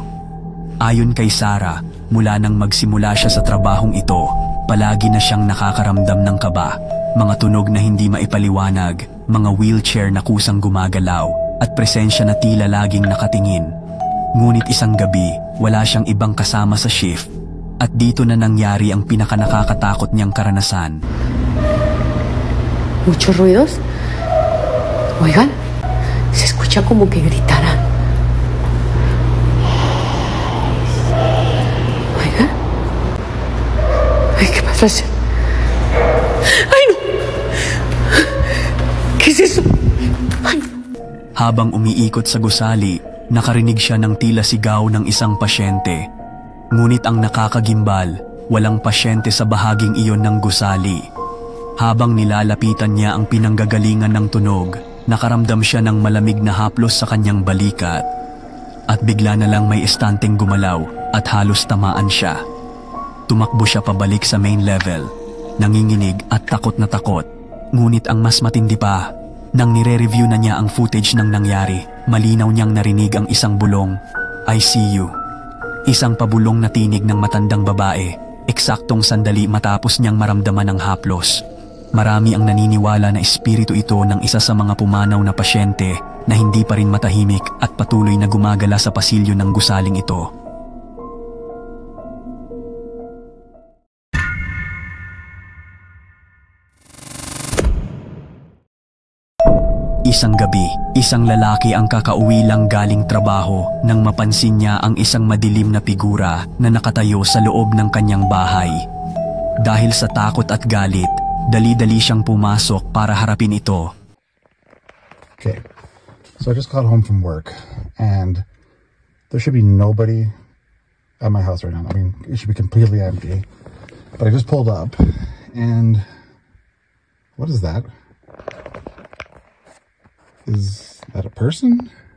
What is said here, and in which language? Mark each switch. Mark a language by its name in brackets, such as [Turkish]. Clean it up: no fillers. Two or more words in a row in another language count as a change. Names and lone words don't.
[Filipino] Ayon kay Sarah, mula nang magsimula siya sa trabahong ito, palagi na siyang nakakaramdam ng kaba, mga tunog na hindi maipaliwanag, mga wheelchair na kusang gumagalaw, at presensya na tila laging nakatingin. Ngunit isang gabi, wala siyang ibang kasama sa shift. At dito na nangyari ang pinakanakakatakot niyang karanasan. [Spanish] Muchos ruidos. Oigan, se escucha como que gritaran. Oigan. Ay, ¿qué pasa? Ay, no. ¿Qué es eso? Ay. [Filipino] Habang umiikot sa gusali, nakarinig siya ng tila sigaw ng isang pasyente. Ngunit ang nakakagimbal, walang pasyente sa bahaging iyon ng gusali. Habang nilalapitan niya ang pinanggagalingan ng tunog, nakaramdam siya ng malamig na haplos sa kanyang balikat. At bigla na lang may estanteng gumalaw at halos tamaan siya. Tumakbo siya pabalik sa main level, nanginginig at takot na takot. Ngunit ang mas matindi pa, nang nire-review na niya ang footage ng nangyari, malinaw niyang narinig ang isang bulong, [English] "I see you." [Filipino] Isang pabulong na tinig ng matandang babae, eksaktong sandali matapos niyang maramdaman ang haplos. Marami ang naniniwala na espiritu ito ng isa sa mga pumanaw na pasyente na hindi pa rin matahimik at patuloy na gumagala sa pasilyo ng gusaling ito. Isang gabi, isang lalaki ang kakauwi lang galing trabaho nang mapansin niya ang isang madilim na figura na nakatayo sa loob ng kanyang bahay. Dahil sa takot at galit, dali-dali siyang pumasok para harapin ito. [English] Okay, so I just got home from work and there should be nobody at my house right now. I mean, it should be completely empty. But I just pulled up, and what is that? Is that a person?